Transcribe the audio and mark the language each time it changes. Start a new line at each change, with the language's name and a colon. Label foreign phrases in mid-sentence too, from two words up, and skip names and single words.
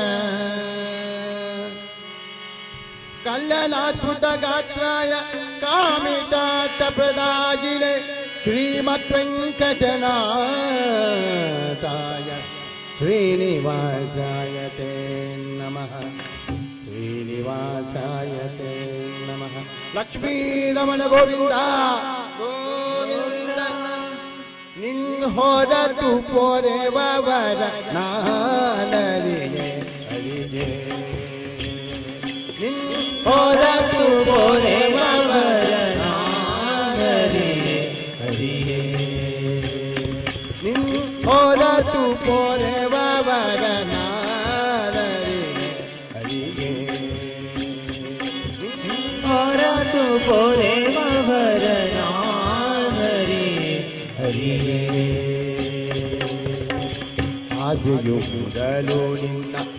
Sanskrit: ಕಲ್ಯಾಣಾದ್ಭುತ ಗಾತ್ರಾಯ ಕಾಮಿತಾರ್ಥ ಪ್ರದಾಯಿನೆ ಶ್ರೀಮದ್ ವೆಂಕಟನಾಥಾಯ ಶ್ರೀನಿವಾಸಾಯ ತೇ ನಮಃ ಶ್ರೀನಿವಾಸಾಯ ತೇ ನಮಃ ಲಕ್ಷ್ಮೀ ರಮಣ ಗೋವಿಂದ ಗೋವಿಂದ
Kannada: ನಿನ್ ಹೊರತು ಪೊರೆವರ ನಾನರಿಯೇ ಹರಿಯೇ ನಿನ್ ಹೊರತು ಪೊರೆವರ ನಾನರಿಯೇ ಹರಿಯೇ ನಿನ್ ಹೊರತು ಪೊರೆವರ ನಾನರಿಯೇ ಹರಿಯೇ ಹೊರತು ಪೊರೆವರ ನಾನರಿಯೇ ಹರಿಯೇ ಆದಿಯು ಮೊದಲು ನಿನ್ನ